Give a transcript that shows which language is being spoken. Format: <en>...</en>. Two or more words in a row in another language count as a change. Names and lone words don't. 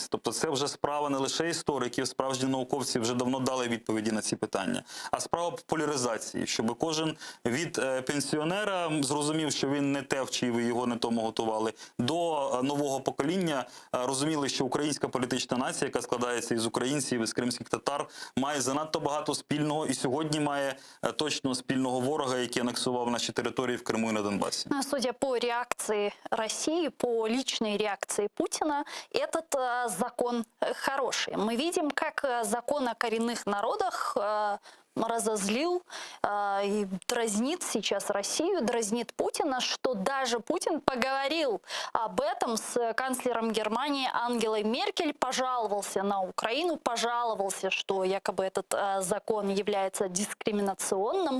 <uk>Тобто це вже справа не лише істориків, справжні науковці вже давно дали відповіді на ці питання, а справа популяризації, щоб кожен від пенсіонера зрозумів, що він не те вчив і його не тому готували, до нового покоління розуміли, що українська політична нація, яка складається із українців, із кримських татар, має занадто багато спільного і сьогодні має точно спільного ворога, який анексував наші території в Криму і на Донбасі.</uk> <ru>Судя по реакции России, по личной реакции Путина, этот закон хороший. Мы видим, как закон о коренных народах разозлил и дразнит сейчас Россию, дразнит Путина, что даже Путин поговорил об этом с канцлером Германии Ангелой Меркель, пожаловался на Украину, пожаловался, что якобы этот закон является дискриминационным.</ru>